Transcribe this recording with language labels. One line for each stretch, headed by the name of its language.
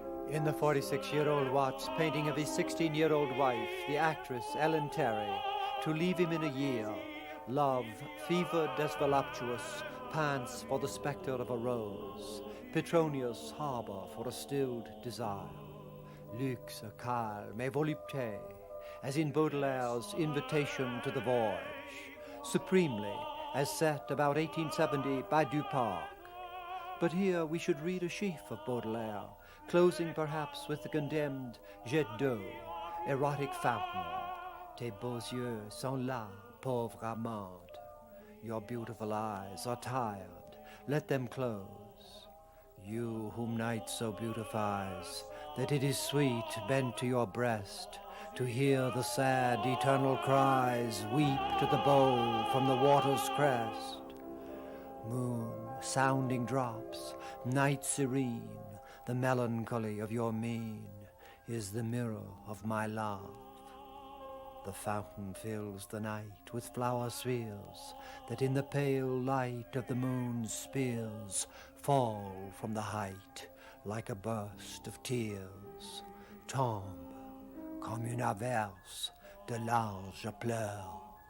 English: In the 46-year-old Watts' painting of his 16-year-old wife, the actress Ellen Terry, to leave him in a year, love, fevered as voluptuous, pants for the spectre of a rose, Petronius harbor for a stilled desire,
French: luxe, calme et volupté,
English: as in Baudelaire's Invitation to the Voyage, supremely, as set about 1870 by Duparc. But here we should read a sheaf of Baudelaire, closing perhaps with the condemned jet d'eau, erotic fountain.
French: Tes beaux yeux sont là, pauvre amante.
English: Your beautiful eyes are tired, let them close. You whom night so beautifies, that it is sweet bent to your breast, to hear the sad eternal cries weep to the bowl from the water's crest. Moon, sounding drops, night serene, the melancholy of your mien is the mirror of my love. the fountain fills the night with flower spheres that in the pale light of the moon's spears fall from the height like a burst of tears.
French: Tombe comme une averse de larges pleurs.